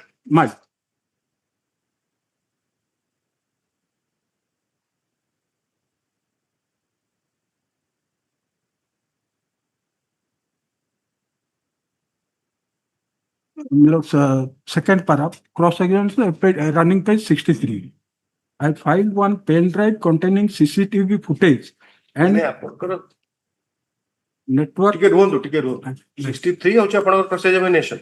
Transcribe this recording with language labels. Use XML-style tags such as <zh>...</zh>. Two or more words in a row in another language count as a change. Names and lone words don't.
<en>my second paragraph, cross-examination, running page 63. I filed one pen drive containing CCTV footage and</en> <or>ନାଇଁ ଆପଣଙ୍କର</or> <en>network.</en> <or>ଟିକେ ରୁହନ୍ତୁ 63 ହଉଛି ଆପଣଙ୍କର</or> <en>cross examination.</en>